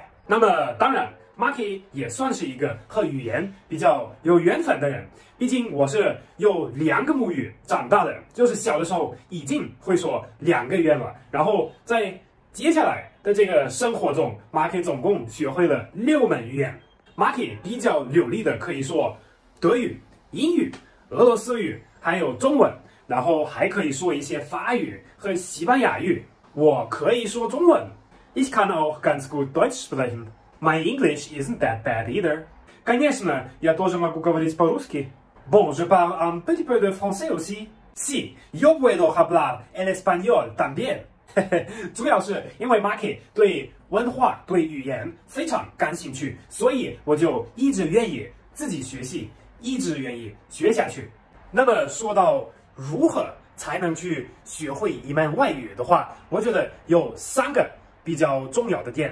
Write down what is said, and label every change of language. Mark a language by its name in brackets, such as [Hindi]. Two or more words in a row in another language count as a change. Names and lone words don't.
[Chinese] 那么当然 Mark 也算是一个和语言比较有缘分的人，毕竟我是有2个母语长大的，就是小的时候已经会说2个语言了，然后在接下来的这个生活中 ，Mark 总共学会了6门语言。Mark 比较流利的可以说德语、英语、俄罗斯语，还有中文，然后还可以说一些法语和西班牙语。我可以说中文。 [German] Ich kann auch ganz gut Deutsch sprechen. [English] My English isn't that bad either. [Russian] Конечно, я тоже могу говорить по-русски. [French] Bon, je parle un petit peu de français aussi. [Spanish] Sí, yo puedo hablar el español también. [Chinese] 主要是因为 Mark 对文化、对语言非常感兴趣，所以我就一直愿意自己学习，一直愿意学下去。那么说到如何才能去学会一门外语的话，我觉得有3个比较重要的点。